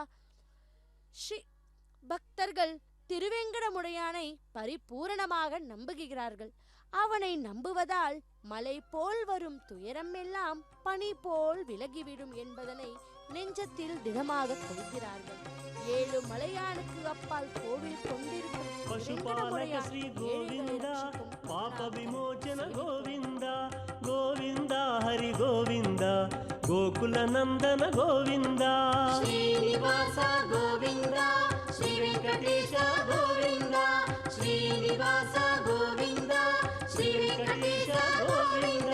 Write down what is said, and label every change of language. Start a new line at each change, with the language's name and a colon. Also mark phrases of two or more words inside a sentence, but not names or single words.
Tamil: ஸ்ரீ பக்தர்கள் திருவேங்கடமுடையானை பரிபூரணமாக நம்புகிறார்கள். அவனை நம்புவதால் மலை போல் வரும் துயரம் எல்லாம் பனி போல் விலகிவிடும் என்பதனை நெஞ்சத்தில் திடமாக கொள்கிறார்கள். 7 மலையானுக்கு அப்பால் கோவில் கொண்டிருக்கும் பசுபாலக ஸ்ரீ கோவிந்தா
Kannada: ಪಾಪ ವಿಮೋಚನ ಗೋವಿಂದ ಗೋವಿಂದ ಹರಿ ಗೋವಿಂದ ಗೋಕುಲ ನಂದನ ಗೋವಿಂದ ಶ್ರೀನಿವಾಸ ಗೋವಿಂದ ಶ್ರೀ ವೆಂಕಟೇಶ ಗೋವಿಂದ ಶ್ರೀನಿವಾಸ ಗೋವಿಂದ ಶ್ರೀ ವೆಂಕಟೇಶ ಗೋವಿಂದ